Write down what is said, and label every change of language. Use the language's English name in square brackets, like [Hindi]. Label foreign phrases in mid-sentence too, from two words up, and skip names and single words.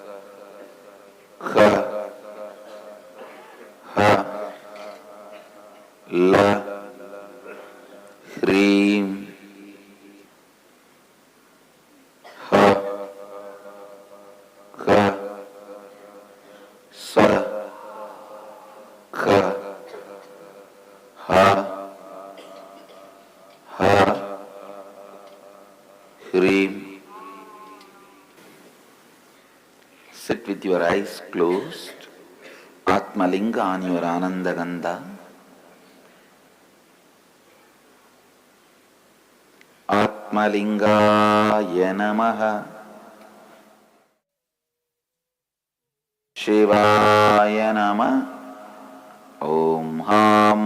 [Sanskrit] Kha, Ha, La, Hreem, Ha, Kha, Sa, Kha, Ha, Ha, Hreem. [English] Sit with your eyes closed, Atmalinga on your Anandagandha. [Sanskrit] Atmalingaya Namaha, Shivaya Namah, Om Ham